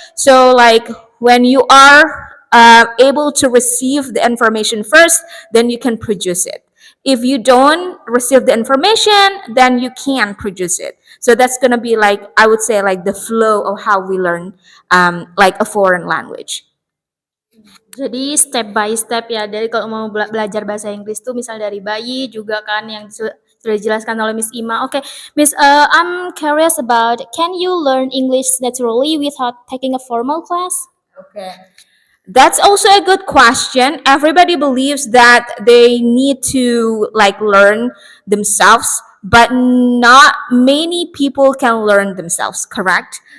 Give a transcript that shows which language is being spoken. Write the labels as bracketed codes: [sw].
[en] So like when you are able to receive the information first, then you can produce it. If you don't receive the information, then you can't produce it. So that's gonna be like, I would say, like the flow of how we learn like a foreign language. [id] Jadi step by step ya, dari kalau mau belajar bahasa Inggris tuh misal dari bayi juga kan yang sudah dijelaskan oleh Miss Ima. [en] Oke, Miss, I'm curious about, can you learn English naturally without taking a formal class? Okay. That's also a good question. Everybody believes that they need to like learn themselves, but not many people can learn themselves, correct?